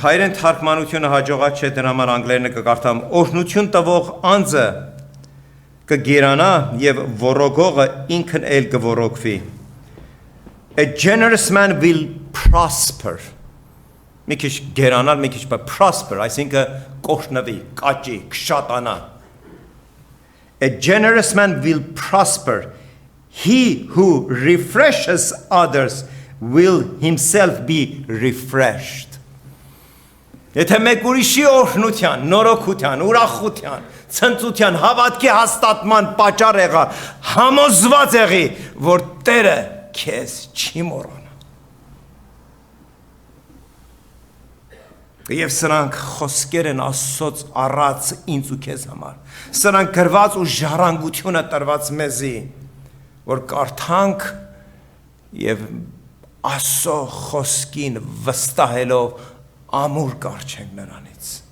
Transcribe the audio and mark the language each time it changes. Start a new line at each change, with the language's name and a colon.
Armenian: հայերեն թարգմանությունը հաջողակ չէ, դրա համար անգլերենը կկարդամ. օրհնություն տվող անձը կգերանա եւ ոռոգողը ինքն էլ կոռոգվի.
English: A generous man will prosper.
Armenian: Մի քիչ գերանալ, մի քիչ prosper, այսինքն կօրհնվի, կաճի, կշատանա.
English: A generous man will prosper. He who refreshes others will himself be refreshed.
Armenian: Եթե մեկ ուրիշի օրհնության, նորոգության, ուրախության, ցնծության, հավատքի հաստատման պատճառ եղա, համոզված եղի, որ Տերը քեզ չի մոռանա։ Եվ սրանք խոսքեր են Աստծոց առած ինձ ու քեզ համար։ Սրանք գրված ու ժառանգությունը տրված մեզի, որ կարդանք եւ Աստծո խոսքին վստահելով ամուր կարչենք նրանից։